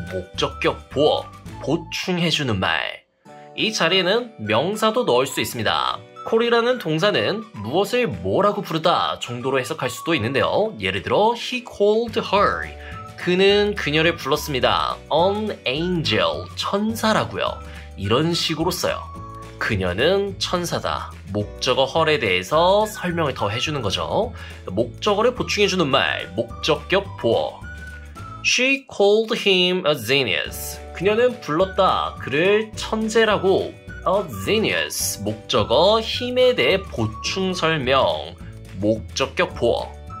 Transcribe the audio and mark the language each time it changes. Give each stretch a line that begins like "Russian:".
Korean: 목적격 보어, 보충해주는 말. 이 자리에는 명사도 넣을 수 있습니다. call이라는 동사는 무엇을 뭐라고 부르다 정도로 해석할 수도 있는데요. 예를 들어
English: he called her,
Korean: 그는 그녀를 불렀습니다.
English: an angel,
Korean: 천사라고요. 이런 식으로 써요. 그녀는 천사다. 목적어 her에 대해서 설명을 더 해주는 거죠. 목적어를 보충해주는 말, 목적격 보어.
English: She called him a genius.
Korean: 그녀는 불렀다 그를 천재라고.
English: a genius,
Korean: 목적어 힘에 대해 보충 설명, 목적격 보어.